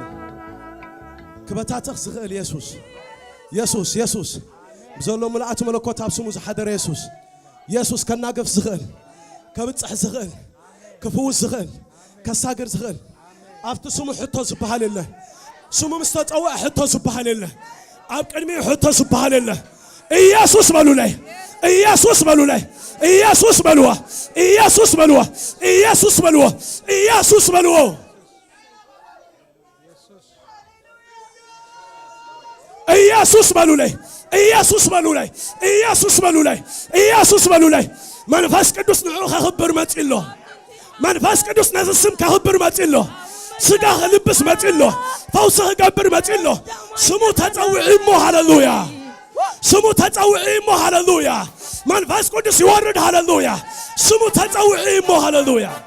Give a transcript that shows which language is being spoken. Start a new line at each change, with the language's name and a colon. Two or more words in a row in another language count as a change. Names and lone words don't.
Tigrinya: ክበታትኽ ዝኽእል ኢየሱስ ኢየሱስ ኢየሱስ ብዘሎ ምልኣቱ መለኮት ኣብ ስሙ ዝሓደረ ኢየሱስ ኢየሱስ ከናገፍ ዝኽእል ከብፅሕ ዝኽእል ክፍውስ ዝኽእል ከሳግር ዝኽእል ኣብቲ ስሙ ሕቶ ዝበሃል የለ ስሙ ምስ ተፀውዐ ሕቶ ዝበሃል የለ ኣብ ቅድሚኡ ሕቶ ዝበሃል የለ ኢየሱስ በሉ ላይ ኢየሱስ በሉ ላይ ኢየሱስ በልዎ ኢየሱስ በልዎ ኢየሱስ በልዎ ኢየሱስ በልዎ ኢየሱስ በሉ ላይ ኢየሱስ በሉ ላይ ኢየሱስ በሉ ላይ ኢየሱስ በሉ ላይ መንፈስ ቅዱስ ንዑ ከኽብር መፂሎ መንፈስ ቅዱስ ነዚ ስም ከኽብር መፂሎ ስጋ ክልብስ መፂሎ ፈውሲ ክገብር መፂሎ ስሙ ተፀውዒ እሞ ሃሌሉያ ስሙ ተፀውዒ እሞ ሃሌሉያ መንፈስ ቅዱስ ይወርድ ሃሌሉያ ስሙ ተፀውዒ እሞ ሃሌሉያ